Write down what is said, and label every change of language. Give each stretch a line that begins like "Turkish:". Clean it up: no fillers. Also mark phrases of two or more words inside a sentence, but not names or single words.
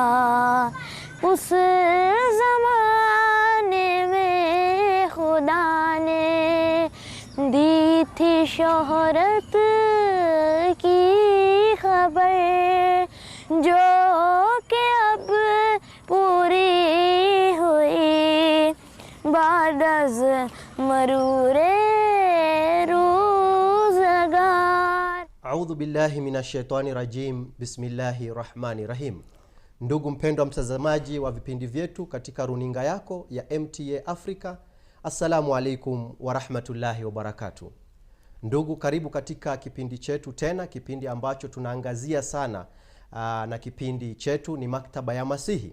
Urdu: اس زمانے میں خدا نے دی تھی شہرت کی خبر، جو کہ اب پوری ہوئی بعد از مرور روزگار.
Arabic: أعوذ بالله من الشيطان الرجيم. بسم الله الرحمن الرحيم.
Swahili: Ndugu mpendwa mtazamaji wa vipindi vyetu katika runinga yako ya MTA Africa,
Arabic: السلام عليكم ورحمة الله وبركاته.
Swahili: Ndugu, karibu katika kipindi chetu tena, kipindi ambacho tunaangazia sana na kipindi chetu ni Maktaba ya Masihi.